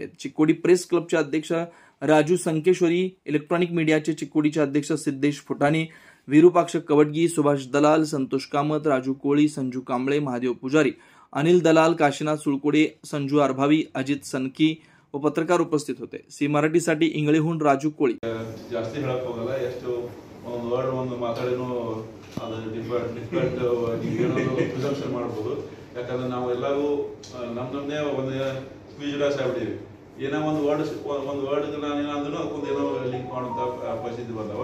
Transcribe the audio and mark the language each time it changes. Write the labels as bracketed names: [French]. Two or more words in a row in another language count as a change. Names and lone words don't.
[Marathi] चिकोडी प्रेस क्लबचे अध्यक्ष राजू संकेश्वरी, [English] electronic media [Marathi] चिकोडीचे अध्यक्ष सिद्धेश फुटाणे, विरूपाक्ष कवडगी, सुभाष दलाल, संतोष कामत, राजू कोळी, संजू कांबळे, महादेव पुजारी, अनिल दलाल, काशीनाथ सुळकोडे, संजू अरभावी, अजित सनकी व पत्रकार उपस्थित होते. सी मराठीसाठी इंगळेहून राजू कोळी. [Kannada] ಜಾಸ್ತಿ ಹೇಳಕ್ ಹೋಗಲ್ಲ, ಎಷ್ಟು ಒಂದು ವರ್ಡ್ ಒಂದು ಮಾತಾಡೇನು ಅದು [English] different presumption [Kannada] ಮಾಡ್ಬೋದು. ಯಾಕಂದ್ರೆ ನಾವು ಎಲ್ಲರೂ ನಮ್ದೇ ಒಂದು ಸ್ಪೀಚ್ಲೆಸ್ ಆಗ್ಬಿಟ್ಟಿವಿ. ಏನೋ ಒಂದು ವರ್ಡ್ ನಾನೇನಾದ್ರೂ ಅದಕ್ಕೊಂದು ಏನೋ ಲಿಂಕ್ ಮಾಡುವಂತ ಪರಿಸ್ಥಿತಿ ಬಂದವ.